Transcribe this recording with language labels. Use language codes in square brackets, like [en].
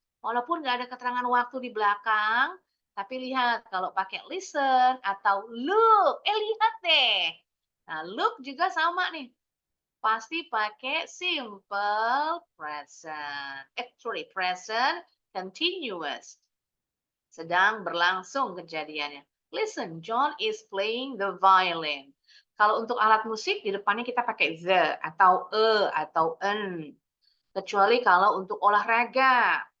[id] Walaupun nggak ada keterangan waktu di belakang, tapi lihat kalau pakai listen atau look, lihat deh. Nah, look juga sama nih. Pasti pakai simple present. Present continuous. Sedang berlangsung kejadiannya. [en] Listen, John is playing the violin. [id] Kalau untuk alat musik, di depannya kita pakai the, atau atau an. Kecuali kalau untuk olahraga.